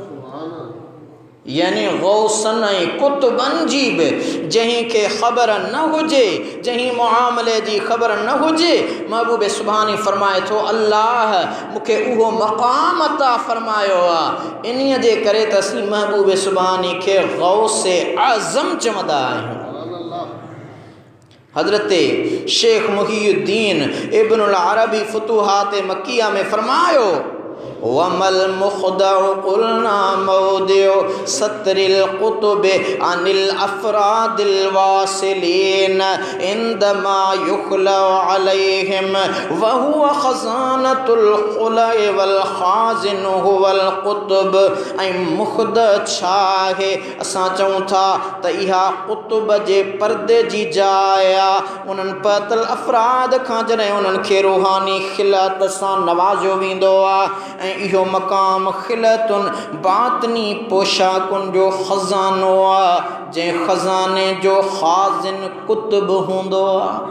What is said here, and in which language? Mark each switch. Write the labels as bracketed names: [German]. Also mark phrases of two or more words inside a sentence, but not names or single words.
[Sindhi] यानी ग़ौसन ऐं कुतुबनि जी बि जंहिंखे ख़बर न हुजे, जंहिं मुआमले जी ख़बर न हुजे, महबूब सुबहानी फ़रमाए थो अल्लाह मूंखे उहो मक़ाम अता फ़रमायो आहे। इन्हीअ जे करे त असीं महबूब सुबहानी खे ग़ौसे आज़म चवंदा आहियूं। हज़रत शेख मुहियुद्दीन इब्नुल अरबी फ़ुतूहात मक्किया में फ़रमायो [Arabic] والمخدع قلنا موضع ستر القطب عن الأفراد الواصلين عندما يخلع عليهم وهو خزانة الخلع والخازن هو القطب. [Sindhi] ऐं मुख़दअ छा आहे? असां चऊं था त इहा क़ुतुब जे पर्दे जी जाइ आहे। उन्हनि पतल अफ़राद खां जॾहिं उन्हनि खे रूहानी खिलत सां नवाज़ियो वेंदो आहे, इहो मक़ाम खिलतुन बातनी पोशाकुन जो ख़ज़ानो आहे, जंहिं ख़ज़ाने जो ख़ाज़िन कुतुब हूंदो आहे।